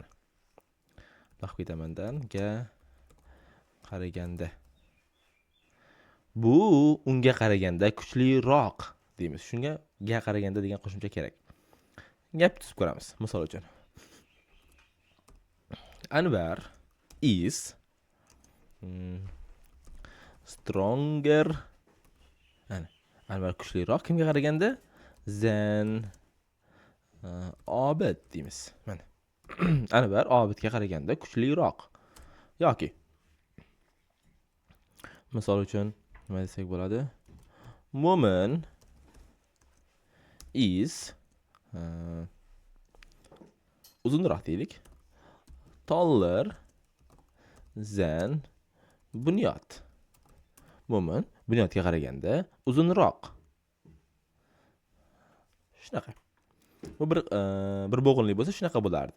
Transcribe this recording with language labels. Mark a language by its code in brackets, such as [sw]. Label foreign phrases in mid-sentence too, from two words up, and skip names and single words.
[uz] Baqib ketamandan ga qaraganda. Bu unga qaraganda kuchliroq deymiz. Shunga ga qaraganda degan qo'shimcha kerak. Gap tuzib ko'ramiz. Misol uchun [en] Anvar is stronger. [uz] Anvar kuchliroq kimga qaraganda? Than Obid deymiz. Mana. Anvar Obidga qaraganda kuchliroq. Yoki misol uchun nima desak bo'ladi? [en] Woman is [uz] uzunroq deylik. [en] Taller than Bunyod. [uz] Woman Bunyodga qaraganda uzunroq. Shunaqa. Bu bir bo'g'inli bo'lsa shunaqa bo'lardi.